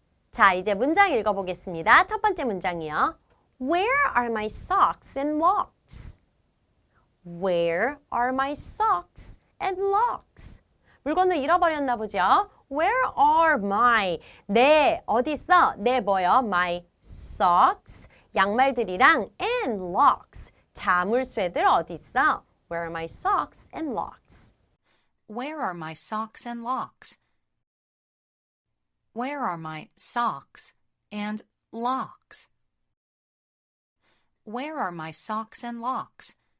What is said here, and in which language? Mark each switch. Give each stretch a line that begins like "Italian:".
Korean: 자, 이제 문장 읽어보겠습니다. 첫 번째 문장이요.
English: Where are my socks and locks? Where are my socks and locks?
Korean: 물건을 잃어버렸나 보죠?
English: Where are my?
Korean: 내 어디 있어? 내 뭐요?
English: My socks
Korean: 양말들이랑
English: and locks
Korean: 자물쇠들 어디 있어?
English: Where are my socks and locks? Where are my socks and locks? Where are my socks and locks? Where are my socks and locks?